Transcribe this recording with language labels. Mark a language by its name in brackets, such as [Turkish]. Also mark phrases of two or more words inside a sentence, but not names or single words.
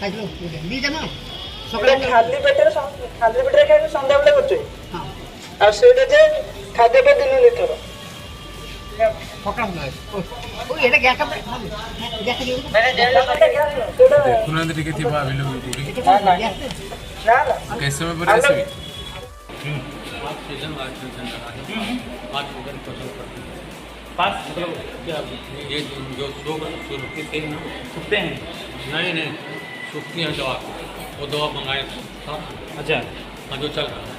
[Odia] ଖାଲି ପେଟରେ ଖାଇଲେ ସନ୍ଧ୍ୟାବେଳେ କରୁଛୁ। ଆଉ ସେଇଟା ଯେ ଖାଦ୍ୟଟା ଦିନ ଦୁଇଥର ଦେଖୁନାହାନ୍ତି ଟିକେ ଥିବ କେତେ ସମୟ ପରେ ଆସିବି? [Hindi] पास मतलब क्या ये जो सूखते थे ना, सूखते हैं? नहीं सूखती हैं दवा, वो दवा मंगाए था। अच्छा हाँ जो चल रहा है